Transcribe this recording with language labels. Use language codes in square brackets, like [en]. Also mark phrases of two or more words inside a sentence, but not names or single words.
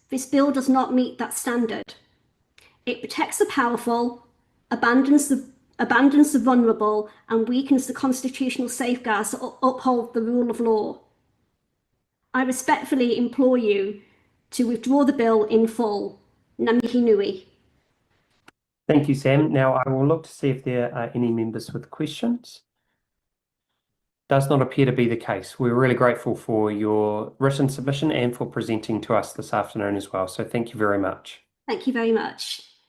[en] This bill does not meet that standard. It protects the powerful, abandons the vulnerable, and weakens the constitutional safeguards that uphold the rule of law. I respectfully implore you to withdraw the bill in full. [mi] Ngā mihi nui. [en] Thank you, Sam. Now I will look to see if there are any members with questions. Does not appear to be the case. We're really grateful for your written submission and for presenting to us this afternoon as well. So thank you very much. Thank you very much.